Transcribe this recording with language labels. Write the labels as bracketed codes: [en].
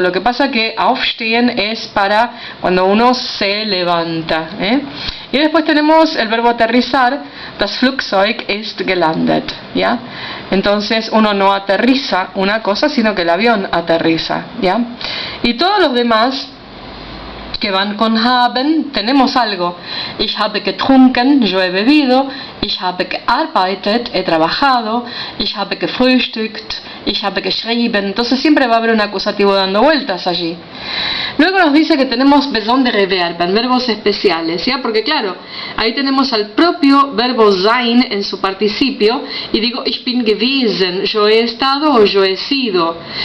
[es] Lo que pasa que aufstehen es para cuando uno se levanta, Y después tenemos el verbo aterrizar, [de] das Flugzeug ist gelandet, [es] ¿ya? Entonces uno no aterriza una cosa, sino que el avión aterriza, ¿ya? Y todos los demás que van con haben, tenemos algo. [de] Ich habe getrunken, [es] yo he bebido. [de] Ich habe gearbeitet, [es] he trabajado. [de] Ich habe gefrühstückt, ich habe geschrieben. [es] Entonces siempre va a haber un acusativo dando vueltas allí. Luego nos dice que tenemos besondere Verben, verbos especiales, ¿ya? Porque claro, ahí tenemos al propio verbo sein en su participio, y digo, [de] ich bin gewesen, [es] yo he estado o yo he sido.